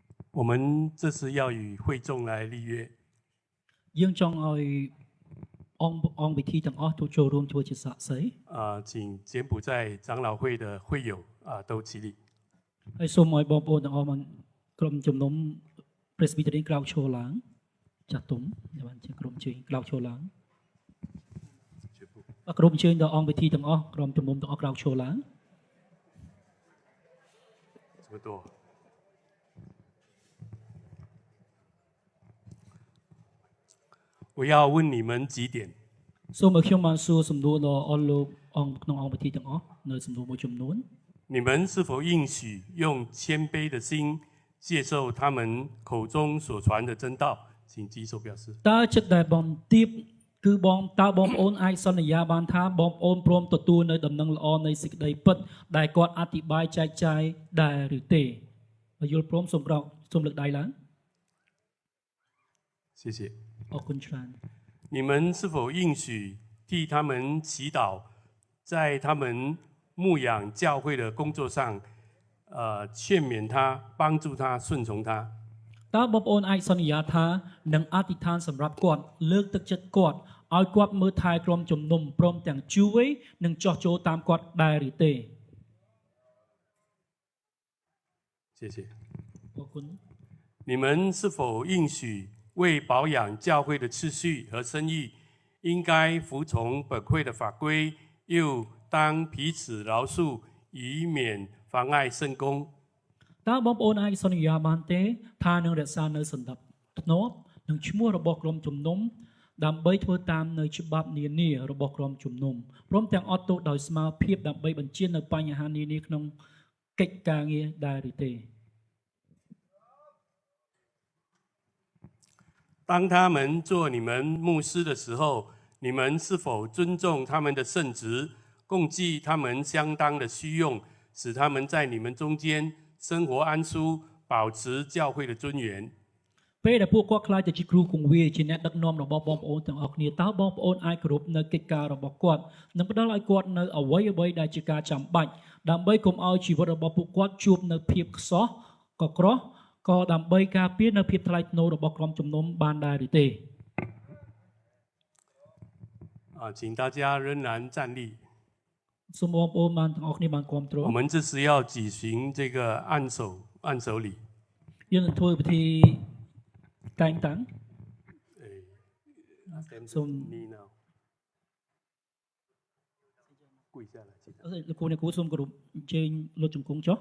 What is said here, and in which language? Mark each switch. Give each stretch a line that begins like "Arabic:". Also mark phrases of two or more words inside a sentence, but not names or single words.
Chinese: 我们这次要与会众来立约，
Khmer: យើងចង់ឲ្យអង្គវិធីទាំងអស់ទៅចូលរួមធ្វើជាសាក្សី
Chinese: 请柬埔寨长老会的会友都起立。
Khmer: ហើយសូមឲ្យបងប្អូនទាំងអស់មកក្រុមជំនុំ Presbyterian ក្រោកឈរឡើងចាស់ទុំបានជាក្រុមជើងក្រោកឈរឡើងក្រុមជើងដល់អង្គវិធីទាំងអស់ក្រុមជំនុំទាំងអស់ក្រោកឈរឡើង
Chinese: 这么多。我要问你们几点？
Khmer: សូមឲ្យខ្ញុំបានសួរសំណួរដល់អស់លោកអង្គក្នុងអង្គវិធីទាំងអស់នៅសំណួរមួយចំនួន
Chinese: 你们是否应许用谦卑的心接受他们口中所传的真道？请举手表示。
Khmer: តើចិត្តដែលបងទៀបគឺបងតើបងប្អូនអាចសន្យាបានថាបងប្អូនព្រមទទួលនៅដំណឹងល្អនៃសេចក្តីពិតដែលគាត់អធិប្បាយចែកចាយដែរឬទេបើយល់ព្រមសូមក្រោកសូមលើកដៃឡើង
Chinese: 谢谢。
Khmer: អរគុណច្រើន
Chinese: 你们是否应许替他们祈祷，在他们牧养教会的工作上，劝勉他，帮助他，顺从他？
Khmer: តើបងប្អូនអាចសន្យាថានឹងអធិដ្ឋានសម្រាប់គាត់លើកទឹកចិត្តគាត់ឲ្យគាត់មើលថែក្រុមជំនុំព្រមទាំងជួយនិងចោះចូលតាមគាត់ដែរឬទេ
Chinese: 谢谢。
Khmer: អរគុណ
Chinese: 你们是否应许为保养教会的秩序和声誉，应该服从本会的法规，又当彼此饶恕，以免妨碍圣工？
Khmer: តើបងប្អូនអាចសន្យាបានទេថានឹងរក្សានៅសន្តិភាពនិងឈ្មោះរបស់ក្រុមជំនុំដើម្បីធ្វើតាមនៅច្បាប់នានារបស់ក្រុមជំនុំព្រមទាំងអត់ទោសដោយស្មារតីដើម្បីបញ្ជានៅបញ្ហានានាក្នុងកិច្ចការងារដែរឬទេ
Chinese: 当他们做你们牧师的时候，你们是否尊重他们的圣职，供给他们相当的需用，使他们在你们中间生活安舒，保持教会的尊严？
Khmer: ពេលដែលពួកគាត់ខ្លាចទៅជាគ្រូគង្វាលជាអ្នកដឹកនាំរបស់បងប្អូនទាំងអស់គ្នាតើបងប្អូនអាចគោរពនៅកិច្ចការរបស់គាត់និងផ្ដល់ឲ្យគាត់នៅអ្វីៗដែលជាការចាំបាច់ដើម្បីកុំឲ្យជីវិតរបស់ពួកគាត់ជួបនៅភាពខ្សោះកក្រោះក៏ដើម្បីការពារនៅភាពថ្លៃថ្នូររបស់ក្រុមជំនុំបានដែរឬទេ
Chinese: 请大家仍然站立。
Khmer: សូមបងប្អូនបានទាំងអស់គ្នាបានគ្រប់គ្រង
Chinese: 我们这时要举行这个按手礼。
Khmer: យើងនឹងធ្វើពិធីតែងតាំង សូម
Chinese: 跪下来，记得。
Khmer: លោកគ្រូអ្នកគ្រូសូមគោរពអញ្ជើញលោកជង្គង់ចុះ